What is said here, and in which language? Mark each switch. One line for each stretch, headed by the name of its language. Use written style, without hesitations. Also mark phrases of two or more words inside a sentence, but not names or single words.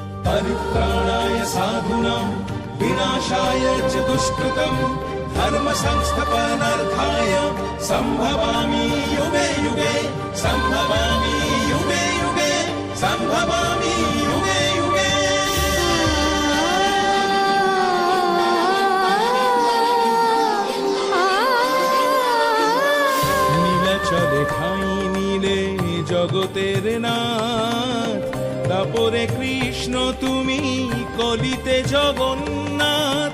Sanskrit: परित्राणाय साधूनां विनाशाय च दुष्कृतं धर्म संस्थापनार्थाय संभवामि युगे युगे संभवामि युगे युगे संभवामि युगे युगे।
Bangla: নীলাচলে ঠাঁই নিলে জগতের নাথ, তারপরে কৃষ্ণ তুমি কলিতে জগন্নাথ।